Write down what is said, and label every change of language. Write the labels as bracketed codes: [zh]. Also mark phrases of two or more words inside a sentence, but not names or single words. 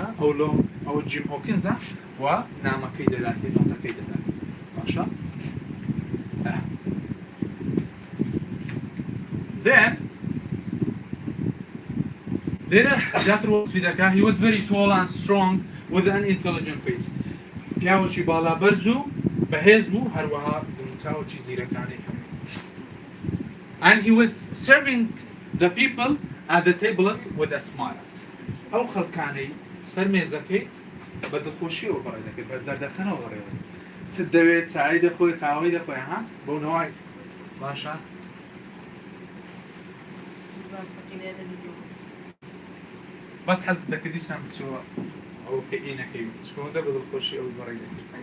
[ckb] ئەو جیم هۆکینزە و نامەکەی دەداتێ نۆتەکەی دەدات. [en] باشە؟ Then [ckb] لێرە زیاتر وەسفی دەکا [en] he was very tall and strong with an intelligent face. [ckb] پیاوەکی باڵا بەرز و بەهێز بوو هەروەها دڵنیاوێکی زیرەکانەی هەبوو. [en] And he was serving the people at the tables with a smile. [ckb] ئەو خەڵکانەی سەر مێزەکەی بە دڵخۆشیەوە بەڕێ دەکرد بە زەردەخەنەوە بەڕێ دەکرد. چ دەوێت چای دەخۆی قاوەی دەخۆی ها بۆ نەوای باشە؟ بەس حەز دەکردی سام بچۆوە ئەو کە ئینەکەی چۆندە بە دڵخۆشی ئەو بەڕێ دەکرد.